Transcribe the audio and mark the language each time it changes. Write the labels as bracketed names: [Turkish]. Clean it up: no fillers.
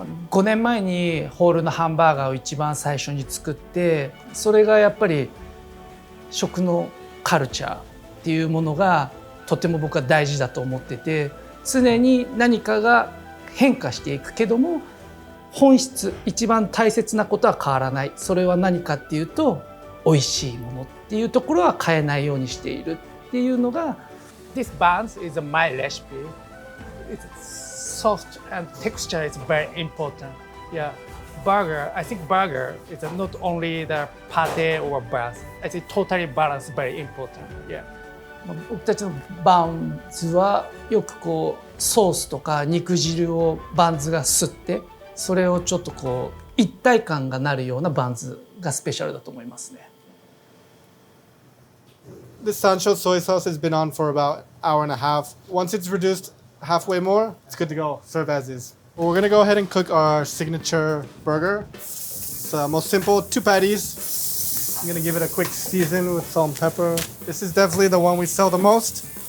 [Japanese] 5年前にホールのハンバーガーを一番最初に作ってそれがやっぱり食のカルチャーっていうものがとても僕は大事だと思ってて常に何かが変化していくけども本質一番大切なことは変わらないそれは何かっていうと美味しいものっていうところは変えないようにしているっていうのが [English] This buns is my recipe. It's soft and texture is very important. Yeah, burger. I think burger is not only the pate or buns. I think totally balance very important. Yeah. [Japanese] 僕たちのバンズはよくこうソースとか肉汁をバンズが吸ってそれをちょっとこう一体感がなるようなバンズがスペシャルだと思いますね。 [English] This sansho soy sauce has been on for about an hour and a half. Once it's reduced halfway more, it's good to go. Serve as is. Well, we're gonna go ahead and cook our signature burger. It's the most simple, 2 patties. I'm gonna give it a quick season with salt and pepper. This is definitely the one we sell the most.